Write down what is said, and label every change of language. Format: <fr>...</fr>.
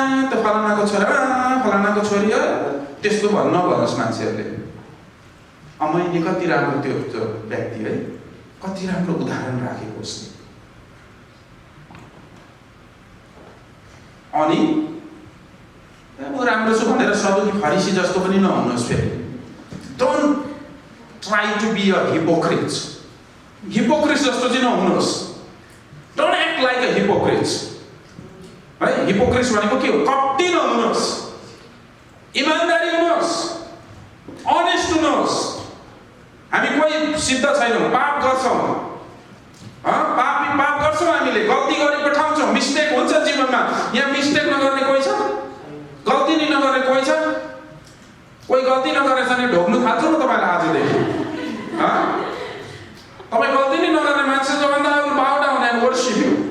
<ne>त फलानाको छोरी त्यस्तो नभन्नुहोस् मान्छेहरूले। मैले कति राम्रो त्यो व्यक्ति है, कति राम्रो उदाहरण राखेको उसले। अनि म राम्रो छु भनेर सधैँ फरिसी जस्तो पनि नहुनुहोस्। फेरि</ne> <en>don't try to be a hypocrite</en> <ne>जस्तो चाहिँ नहुनुहोस्।</ne> <en>Don't act like a hypocrite.</en> <ne>है हिपोक्रेसी भनेको के हो कपटी नहुनुहोस् इमानदारी हुनुहोस् अनेस्ट हुनुहोस् हामी कोही सिद्ध छैनौँ पाप गर्छौँ पाप गर्छौँ हामीले गल्ती गरी पठाउँछौँ मिस्टेक हुन्छ जीवनमा यहाँ मिस्टेक नगर्ने कोही छ गल्ती नै नगर्ने कोही छ कोही गल्ती नगरेछ भने ढोक्नु थाल्छु न तपाईँलाई आजदेखि तपाईँ गल्ती नै नगर्ने मान्छे जोभन्दा</ne> <en>bow down and worship you</en>